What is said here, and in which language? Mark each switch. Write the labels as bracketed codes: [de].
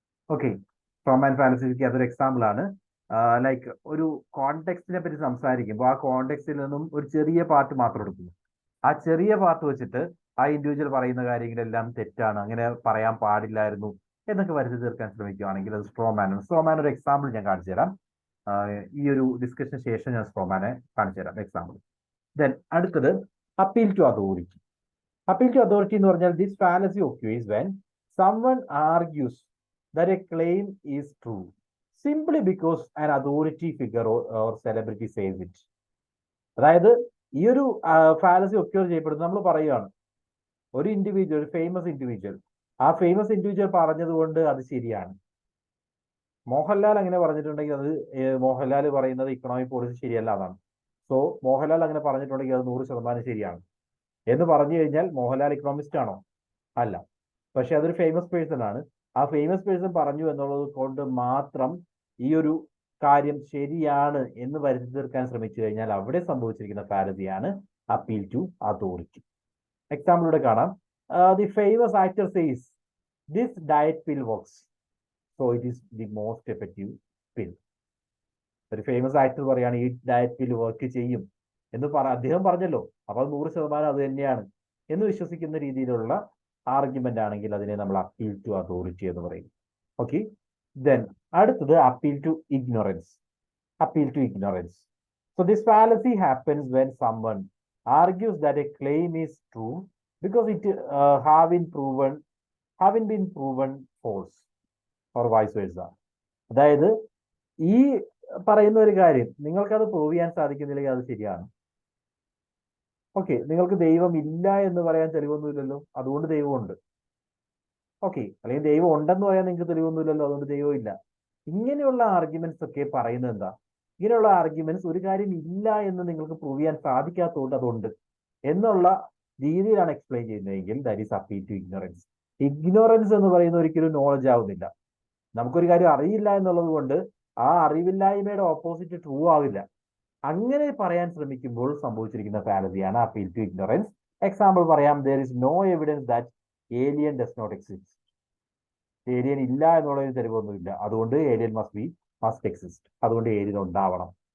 [ml] Okay, straw man ഫാലസിക്ക് അതൊരു example ആണ്. Like ഒരു കോണ്ടെക്സ്റ്റിനെ പറ്റി സംസാരിക്കുമ്പോൾ ആ കോണ്ടെക്സ്റ്റിൽ നിന്നും ഒരു ചെറിയ പാർട്ട് മാത്രം എടുക്കുന്നു. ആ ചെറിയ പാർട്ട് വെച്ചിട്ട് ആ ഇൻഡിവിജ്വൽ പറയുന്ന കാര്യങ്ങളെല്ലാം തെറ്റാണ്, അങ്ങനെ പറയാൻ പാടില്ലായിരുന്നു എന്നൊക്കെ വരുത്തി തീർക്കാൻ ശ്രമിക്കുകയാണെങ്കിൽ അത് സ്ട്രോമാൻ. സ്ട്രോമാൻ ഒരു എക്സാമ്പിൾ ഞാൻ കാണിച്ചു തരാം. ഈ ഒരു ഡിസ്കഷന് ശേഷം ഞാൻ സ്ട്രോമാനെ കാണിച്ചു തരാം എക്സാമ്പിൾ. ദെൻ അടുത്തത് appeal to authority. [en] appeal to authority [ml] എന്ന് പറഞ്ഞാൽ [en] This fallacy occurs when someone argues that a claim is true simply because an authority figure or celebrity says it. [ml] അതായത് ഈ ഒരു ഫാലസി ഒക്യൂർ ചെയ്യപ്പെടുന്നത് നമ്മൾ പറയുകയാണ്, ഒരു ഇൻഡിവിജ്വൽ, ഒരു ഫേമസ് ഇൻഡിവിജ്വൽ, ആ ഫേമസ് ഇൻഡിവിജ്വൽ പറഞ്ഞതുകൊണ്ട് അത് ശരിയാണ്. മോഹൻലാൽ അങ്ങനെ പറഞ്ഞിട്ടുണ്ടെങ്കിൽ അത് മോഹൻലാൽ പറയുന്നത് ഇക്കണോമിക് പോളിസി ശരിയല്ല എന്നാണ്. സോ മോഹൻലാൽ അങ്ങനെ പറഞ്ഞിട്ടുണ്ടെങ്കിൽ അത് 100% ശരിയാണ് എന്ന് പറഞ്ഞു കഴിഞ്ഞാൽ മോഹൻലാൽ ഇക്കണോമിസ്റ്റ് ആണോ? അല്ല. പക്ഷെ അതൊരു ഫേമസ് പേഴ്സൺ ആണ്. ആ ഫേമസ് പേഴ്സൺ പറഞ്ഞു എന്നുള്ളത് കൊണ്ട് മാത്രം ഈ ഒരു കാര്യം ശരിയാണ് എന്ന് വരുത്തി തീർക്കാൻ ശ്രമിച്ചു കഴിഞ്ഞാൽ അവിടെ സംഭവിച്ചിരിക്കുന്ന ഫാലസിയാണ് അപ്പീൽ ടു അതോറിറ്റി. എക്സാമ്പിൾ ഇവിടെ കാണാം. [en] The famous actor says this diet pill works so it is the most effective pill. [ml] ഒരു ഫേമസ് ആക്ടർ പറയാണ് ഈ ഡയറ്റ് പിൽ വർക്ക് ചെയ്യും എന്ന് അദ്ദേഹം പറഞ്ഞല്ലോ, അപ്പോൾ 100% അത് തന്നെയാണ് എന്ന് വിശ്വസിക്കുന്ന രീതിയിലുള്ള ആർഗ്യുമെന്റ് ആണെങ്കിൽ അതിനെ നമ്മൾ അപ്പീൽ ടു അതോറിറ്റി എന്ന് പറയും. ഓക്കെ, ദെൻ അടുത്തത് appeal to ignorance. [en] Appeal to ignorance. So this fallacy happens when someone argues that a claim is true because it haven't been proven false or vice versa. [ml] അതായത് ഈ പറയുന്ന ഒരു കാര്യം നിങ്ങൾക്കത് prove ചെയ്യാൻ സാധിക്കുന്നില്ലെങ്കിൽ അത് ശരിയാണ്. ഓക്കെ, നിങ്ങൾക്ക് ദൈവം ഇല്ല എന്ന് പറയാൻ തെളിവൊന്നുമില്ലല്ലോ, അതുകൊണ്ട് ദൈവമുണ്ട്. ഓക്കെ, അല്ലെങ്കിൽ ദൈവം ഉണ്ടെന്ന് പറയാൻ നിങ്ങൾക്ക് തെളിവൊന്നുമില്ലല്ലോ, അതുകൊണ്ട് ദൈവം ഇല്ല. ഇങ്ങനെയുള്ള ആർഗ്യുമെന്റ്സ് ഒക്കെ പറയുന്നത് എന്താ? ഇങ്ങനെയുള്ള ആർഗ്യുമെന്റ്സ് ഒരു കാര്യം ഇല്ല എന്ന് നിങ്ങൾക്ക് പ്രൂവ് ചെയ്യാൻ സാധിക്കാത്തതുകൊണ്ട് അതുണ്ട് എന്നുള്ള രീതിയിലാണ് എക്സ്പ്ലെയിൻ ചെയ്യുന്നതെങ്കിൽ [en] That is appeal to ignorance. [ml] Ignorance എന്ന് പറയുന്ന ഒരിക്കലും നോളജ് ആവുന്നില്ല. നമുക്കൊരു കാര്യം അറിയില്ല എന്നുള്ളത് കൊണ്ട് ആ അറിവില്ലായ്മയുടെ ഓപ്പോസിറ്റ് ട്രൂ ആവില്ല. അങ്ങനെ പറയാൻ ശ്രമിക്കുമ്പോൾ സംഭവിച്ചിരിക്കുന്ന ഫാലസിയാണ് അപ്പീൽ ടു ഇഗ്നോറൻസ്. എക്സാമ്പിൾ പറയാം, [en] there is no evidence that alien does not exist. [ml] Alien ഇല്ല എന്നുള്ളതിന് തെളിവൊന്നുമില്ല, അതുകൊണ്ട് ഏലിയൻ [en] must exist, [ml] അതുകൊണ്ട് ഏലിയൻ ഉണ്ടാവണം.